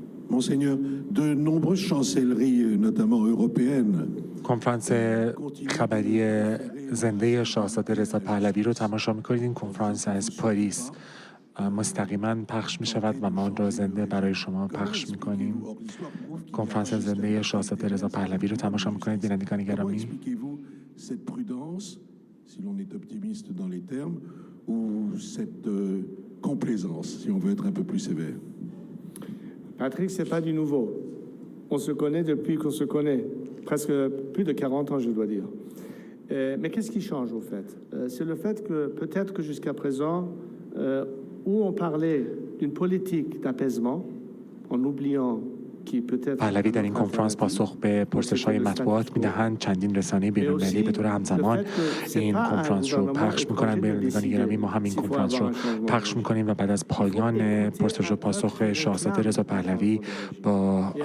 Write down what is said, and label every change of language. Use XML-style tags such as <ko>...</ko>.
<fr>Monseigneur, de nombreuses chancelleries, notamment européennes,</fr> <fa>کنفرانس خبری زنده شاهزاده رضا پهلوی رو تماشا می‌کنید. این کنفرانس از پاریس مستقیما پخش می‌شود و ما آن را زنده برای شما پخش می‌کنیم. کنفرانس زنده شاهزاده رضا پهلوی رو تماشا می‌کنید بینندگان گرامی.</fa> <fr>cette prudence, si l'on est optimiste dans les termes, ou cette complaisance, si on veut être un peu plus sévère? Patrick, c'est pas du nouveau. On se connaît depuis qu'on se connaît, presque plus de 40 ans, je dois dire. Mais qu'est-ce qui change, au fait? C'est le fait que, peut-être que jusqu'à présent, où on parlait d'une politique d'apaisement, en oubliant</fr> <fa>پهلوی در این کنفرانس پاسخ به پرسش‌های مطبوعات می‌دهند. چندین رسانه بین‌المللی به طور همزمان این کنفرانس رو پخش می‌کنند. بینندگان گرامی، ما هم این کنفرانس رو پخش می‌کنیم و بعد از پایان پرسش و پاسخ شاهزاده رضا پهلوی با</fa>